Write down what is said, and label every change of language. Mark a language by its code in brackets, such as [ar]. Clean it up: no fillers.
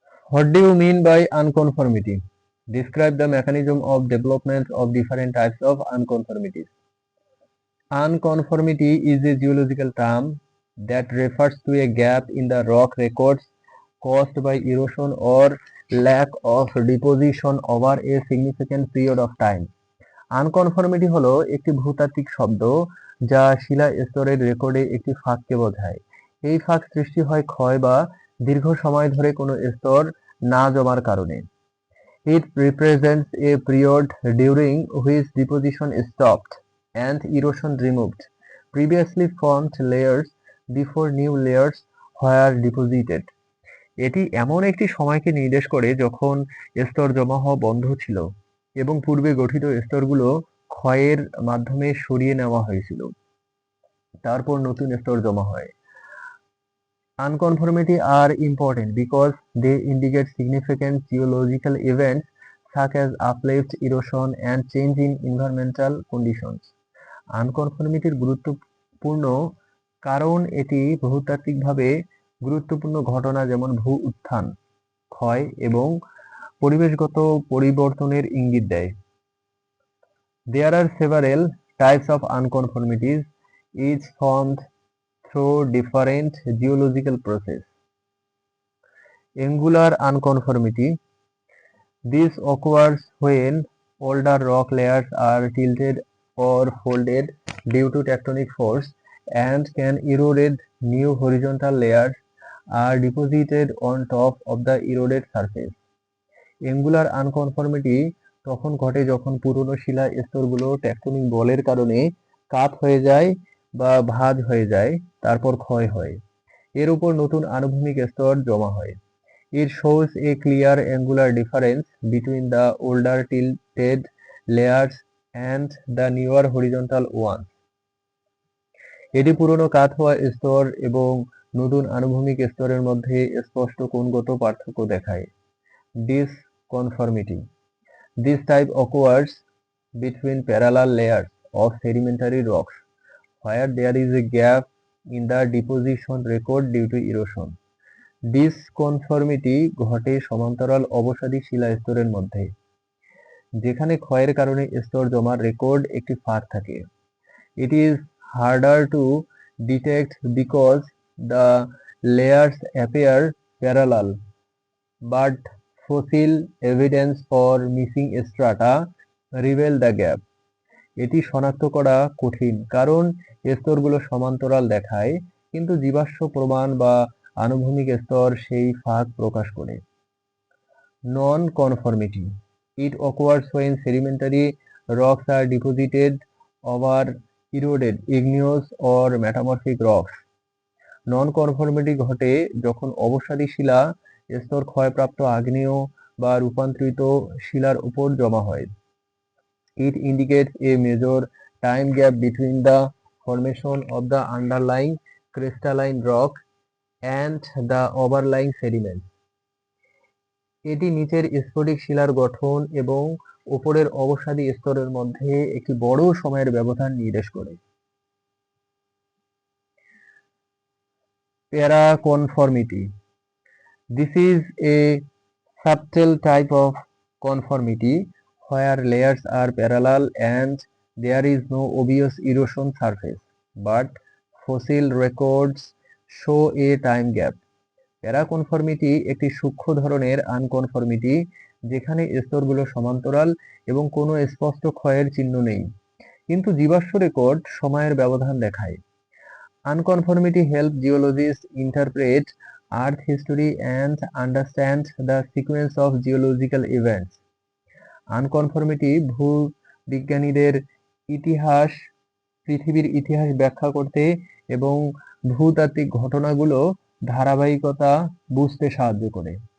[en] What do you mean by unconformity? Describe the mechanism of development of different types of unconformities. Unconformity is a geological term that refers to a gap in the rock records caused by erosion or lack of deposition over a significant period of time. [bn] আনকনফর্মিটি হলো একটি ভূতাত্ত্বিক শব্দ যা শিলা স্তরের রেকর্ডে একটি ফাঁককে বোঝায়। এই ফাঁক সৃষ্টি হয় ক্ষয় বা দীর্ঘ সময় ধরে কোনো স্তর না জমার কারণে। [en] It represents a period during which deposition stopped and erosion removed previously formed layers before new layers were deposited. [bn] এটি এমন একটি সময়কে নির্দেশ করে যখন স্তর জমা হওয়া বন্ধ ছিল এবং পূর্বে গঠিত স্তরগুলো ক্ষয়ের মাধ্যমে সরিয়ে নেওয়া হয়েছিল, তারপর নতুন স্তর জমা হয়। [en] Unconformity are important because they indicate significant geological events such as uplift, erosion, and change in environmental conditions. [bn] আনকনফর্মিটির গুরুত্বপূর্ণ কারণ এটি ভূতাত্ত্বিকভাবে গুরুত্বপূর্ণ ঘটনা যেমন ভূ উত্থান, ক্ষয় এবং পরিবেশগত পরিবর্তনের ইঙ্গিত দেয়। [en] There are several types of unconformities, each formed through different geological process. Angular unconformity. This occurs when older rock layers are tilted or folded due to tectonic force and can erode. New horizontal layers are deposited on top of the eroded surface. [bn] Angular unconformity তখন ঘটে যখন পুরনো শিলা স্তরগুলো tectonic বলের কারণে কাত হয়ে যায় বা ভাঁজ হয়ে যায়, তারপর ক্ষয় হয়। এর উপর নতুন আনুভূমিক স্তর জমা হয়। [en] It shows a clear angular difference between the older tilted layers and the newer horizontal ones. [bn] এটি পুরনো কাত হওয়া স্তর এবং নতুন আনুভূমিক স্তরের মধ্যে স্পষ্ট কোণগত পার্থক্য দেখায়। [en] Disconformity. This type occurs between parallel layers of sedimentary rocks, where there is a gap in the deposition record due to erosion. [bn] ডিসকনফর্মিটি ঘটে সমান্তরাল অবসাদী শিলা স্তরের মধ্যে, যেখানে ক্ষয়ের কারণে স্তর জমার রেকর্ড একটি ফাঁক থাকে। [en] It is harder to detect because the layers appear parallel, but fossil evidence for missing strata reveal the gap. [bn] এটি শনাক্ত করা কঠিন কারণ স্তরগুলো সমান্তরাল দেখায়, কিন্তু জীবাশ্ম প্রমাণ বা আনুভূমিক স্তর সেই ফাঁক প্রকাশ করে। [en] Non-conformity. It occurs when sedimentary rocks are deposited over eroded igneous or metamorphic rocks. [bn] Non-conformity ঘটে যখন অবসাদী শিলা স্তর ক্ষয়প্রাপ্ত আগ্নেয় বা রূপান্তরিত শিলার উপর জমা হয়। [en] It indicates a major time gap between the formation of the underlying crystalline rock and the overlying sediments. [bn] এটি নিচের স্ফটিক শিলার গঠন এবং উপরের অবসাদী স্তরের মধ্যে একটি বড় সময়ের ব্যবধান নির্দেশ করে। [en] Paraconformity. This is a subtle type of conformity where layers are parallel and there is no obvious erosion surface, but fossil records show a time gap. [bn] প্যারাকনফর্মিটি একটি সূক্ষ্ম ধরনের আনকনফর্মিটি যেখানে স্তরগুলো সমান্তরাল এবং কোনো স্পষ্ট ক্ষয়ের চিহ্ন নেই, কিন্তু জীবাশ্ম রেকর্ড সময়ের ব্যবধান দেখায়। [en] Unconformity helps geologists interpret Earth history and understand the sequence of geological events. [bn] Unconformity ভূবিজ্ঞানীদের পৃথিবীর ইতিহাস ব্যাখ্যা করতে এবং ভূতাত্ত্বিক ঘটনাগুলো ধারাবাহিকতা বুঝতে সাহায্য করে।